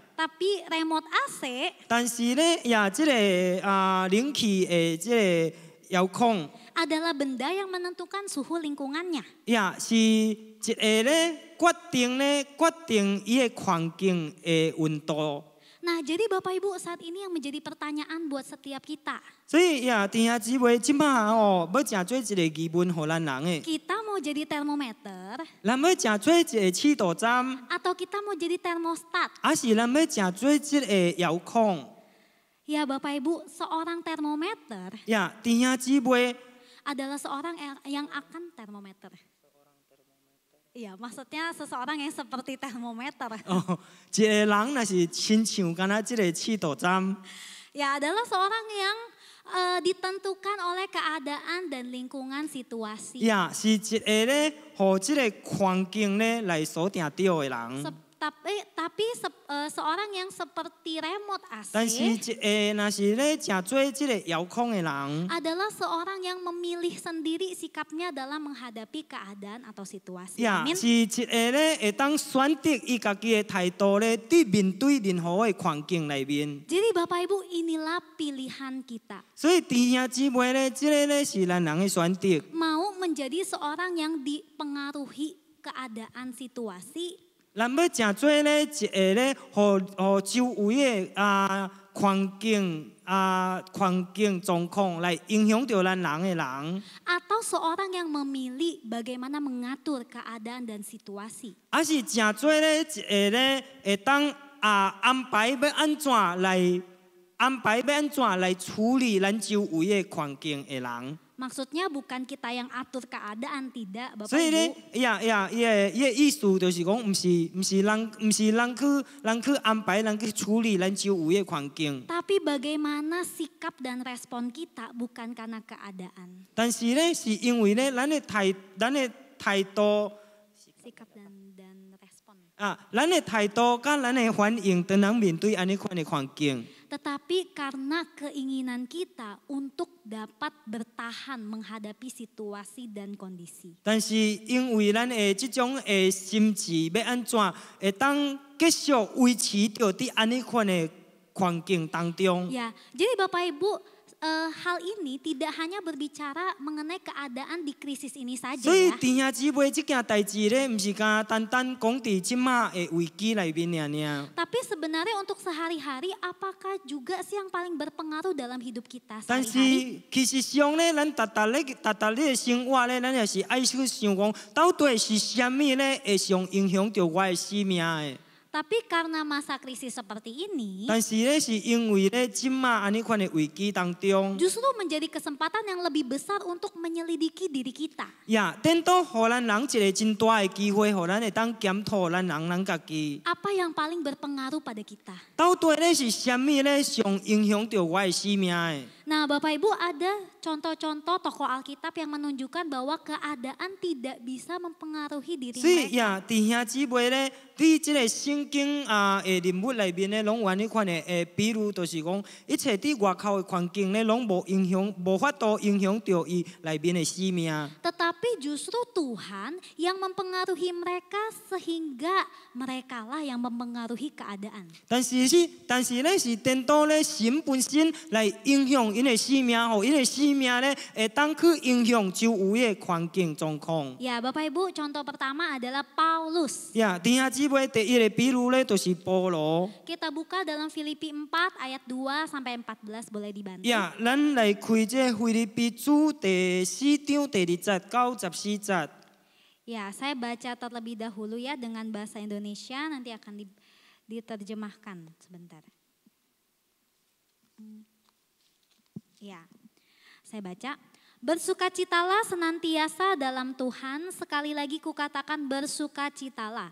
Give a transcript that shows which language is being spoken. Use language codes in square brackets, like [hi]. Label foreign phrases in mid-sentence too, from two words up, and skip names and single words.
[id] Tapi remote AC [nan] 但是咧，呀，这个冷气的这个遥控， [id] adalah benda yang menentukan suhu lingkungannya. [nan] 呀，是一个咧决定伊的环境的温度。 [id] Nah jadi Bapak Ibu saat ini yang menjadi pertanyaan buat setiap kita. [nan] 所以呀，弟兄姊妹，即摆哦，要诚做一个疑问，互咱人的， [id] Kita mau jadi termometer [nan] 咱要诚做一个测度站， [id] atau kita mau jadi termostat? [nan] 还是咱要诚做一个遥控？ [id] Ya Bapak Ibu, seorang termometer [nan] 呀，弟兄姊妹， [id] adalah seorang yang akan termometer. Iya, maksudnya seseorang yang seperti termometer. [nan] 哦，一个人若是亲像敢若即个测度站， [id] Ya, adalah seorang yang ditentukan oleh keadaan dan lingkungan situasi. [nan] 呀，是一个咧，互即个环境咧来所定着的人。 [id] Tapi seorang yang seperti remote [nan] 但是 [id] AC [nan] 若是咧诚做即个遥控的人， adalah seorang yang memilih sendiri sikapnya dalam menghadapi keadaan atau situasi. 呀， Amin. 是一个咧会当选择伊家己的态度咧，伫面对任何的环境内面。 [id] Jadi Bapak Ibu inilah pilihan kita. [nan] 所以弟兄姊妹咧，即个咧是咱人的选择。 [id] Mau menjadi seorang yang dipengaruhi keadaan situasi [nan] 咱要诚做咧一个咧，互周围的环境状况来影响到咱人的人， [id] atau seorang yang memilih bagaimana mengatur keadaan dan situasi. [nan] 还是诚做咧一个咧会当安排要安怎来处理咱周围的环境的人。 [id] Maksudnya bukan kita yang atur keadaan, tidak, Bapak [nan] 所以咧 [id] Ibu. [nan] 伊意思就是讲，唔是人去安排，人去处理咱周围嘅环境。 [id] Tapi bagaimana sikap dan respon kita bukan karena keadaan. [nan] 但是咧，是因为咧，咱嘅态度 [id] Sikap dan respon. [nan] 咱嘅态度甲咱嘅反应，当人面对安尼款嘅环境。 [id] Tetapi karena keinginan kita untuk dapat bertahan menghadapi situasi dan kondisi. [nan] 但是因为咱的这种的心智要安怎，会当继续维持着伫安尼款的环境当中。 [id] Ya, jadi Bapak Ibu, hal ini tidak hanya berbicara mengenai keadaan di krisis ini saja [nan] 所以 [id] ya. [nan] 弟兄姊妹，这件代志咧，唔是单单讲伫即马的危机内面尔。 [id] Tapi sebenarnya untuk sehari-hari, apakah juga sih yang paling berpengaruh dalam hidup kita [nan] 但 [id] sehari-hari? [nan] 是其实上咧，咱逐日的生活咧，咱也是爱去想讲，到底是啥物咧会上影响着我的生命的？ [id] Tapi karena masa krisis seperti ini, [nan] 但是咧，是因为咧，即马安尼款的危机当中。 [id] justru menjadi kesempatan yang lebih besar untuk menyelidiki diri kita. [nan] 呀，等到互咱人一个真大的机会，互咱会当检讨咱家己。 [id] Apa yang paling berpengaruh pada kita? [nan] 到底咧是啥物咧上影响着我的生命的？ [id] Nah, Bapak Ibu, ada contoh-contoh tokoh Alkitab yang menunjukkan bahwa keadaan tidak bisa mempengaruhi diri [nan] 所以 [id] mereka. [nan] 呀，弟兄姊妹咧，伫即个圣经的人物内面咧，拢有呢款的比如就是讲，一切伫外口的环境咧，拢无影响，无法度影响着伊内面的生命。 [id] Tetapi justru Tuhan yang mempengaruhi mereka sehingga merekalah yang mempengaruhi keadaan. [nan] 但是咧是等到咧神本身来影响因的生命，吼，因的生命咧会当去影响周围的环境状况。 [id] Ya, Bapak Ibu, contoh pertama adalah Paulus. [nan] 呀，弟兄姊妹，第一个比如咧，就是保罗。 [id] Kita buka dalam Filipi 4 ayat 2 sampai 14, boleh dibantu. [nan] 呀，咱来开这腓立比书第4章第20到14节。 [id] Ya, saya baca terlebih dahulu ya dengan bahasa Indonesia, nanti akan diterjemahkan sebentar. Ya, saya baca. Bersukacitalah senantiasa dalam Tuhan, sekali lagi kukatakan bersukacitalah.